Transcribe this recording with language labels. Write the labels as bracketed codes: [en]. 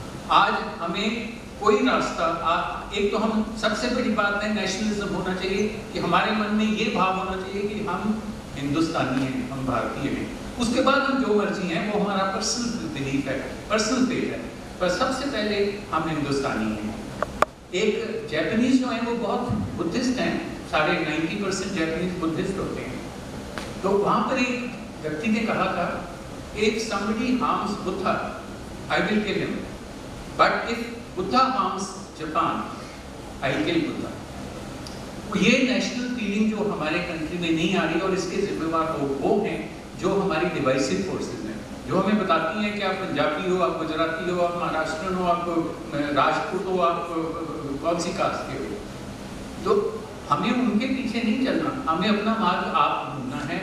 [hi] आज हमें कोई रास्ता, एक तो हम, सबसे बड़ी बात है नेशनलिज्म होना चाहिए कि हमारे मन में ये भाव होना चाहिए कि हम हिंदुस्तानी हैं, हम भारतीय हैं। उसके बाद हम जो मर्जी हैं वो हमारा पर्सनल बिलीफ है, पर्सनल फेथ है, पर सबसे पहले हम हिंदुस्तानी हैं। एक जापानीज जो है वो बहुत बुद्धिस्ट हैं, 90% जापानीज बुद्धिस्ट होते हैं। [en] तो वहाँ पर एक व्यक्ति ने कहा था, if somebody harms Buddha, I will kill him, but if Buddha harms Japan, I will kill Buddha। [hi] ये नेशनल फीलिंग जो हमारे कंट्री में नहीं आ रही, और इसके जिम्मेवार वो हैं जो हमारी डिवाइसिव फोर्सेस हैं, जो हमें बताती हैं कि आप पंजाबी हो, आप गुजराती हो, आप महाराष्ट्रन हो, आप राजपूत हो, आप कौन सी कास्ट के हो। तो हमें उनके पीछे नहीं चलना, हमें अपना मार्ग आप ढूंढना है।